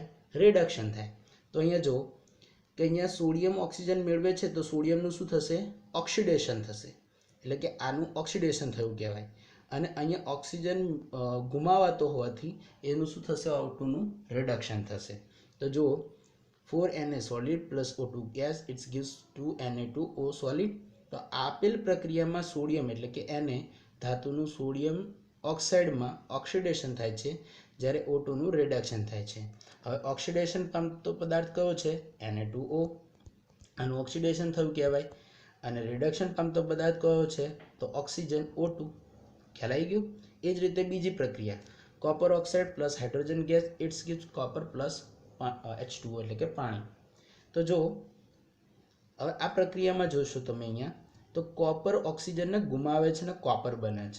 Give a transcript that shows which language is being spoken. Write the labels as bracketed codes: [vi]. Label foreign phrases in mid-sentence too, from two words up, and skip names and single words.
[gu] રિડક્શન થાય. તો અહીંયા જુઓ કે અહીંયા સોડિયમ ઓક્સિજન મેળવે છે તો સોડિયમનું શું થશે? ઓક્સિડેશન થશે. એટલે કે આનું ઓક્સિડેશન થયું કહેવાય. અને અહીંયા ઓક્સિજન ગુમાવાતો હોવાથી એનું શું થશે? O2નું રિડક્શન થશે. તો જુઓ [en] 4Na solid plus O2 gas, it gives 2Na2O solid. [gu] તો આપેલ પ્રક્રિયામાં સોડિયમ એટલે કે Na ધાતુનું સોડિયમ ઓક્સાઇડમાં ઓક્સિડેશન થાય છે જ્યારે O2નું રિડક્શન થાય છે. હવે ઓક્સિડેશન પામતો પદાર્થ કયો છે? Na2O. આનું ઓક્સિડેશન થયું કહેવાય. અને રિડક્શન પામતો પદાર્થ કયો છે? તો ઓક્સિજન O2. ખ્યાલ આવી ગયું? એ જ રીતે બીજી પ્રક્રિયા [en] copper oxide plus hydrogen gas, it's gives copper plus H2O [gu] એટલે કે પાણી. તો જો હવે આ પ્રક્રિયામાં જોશો તમે અહીંયા તો કોપર ઓક્સિજનને ગુમાવે છે અને કોપર બને છે.